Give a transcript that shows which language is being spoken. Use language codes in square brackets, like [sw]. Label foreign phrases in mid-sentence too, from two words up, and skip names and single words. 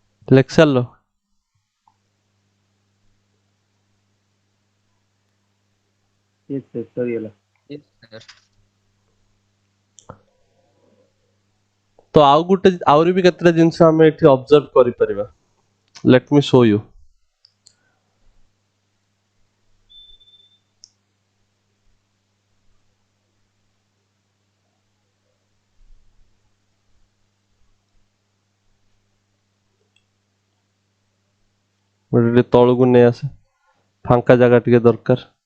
[or] ଲେଖି ସାରିଲ? [en] Yes, sir. ସରିଗଲା। Yes, sir. [or] ତ ଆଉ ଗୋଟେ ଆହୁରି ବି କେତେଟା ଜିନିଷ ଆମେ ଏଠି ଅବଜର୍ଭ କରିପାରିବା। [en] Let me show you. [or] ଗୋଟେ ଟିକେ ତଳକୁ ନେଇ ଆସେ, ଫାଙ୍କା ଜାଗା ଟିକେ ଦରକାର।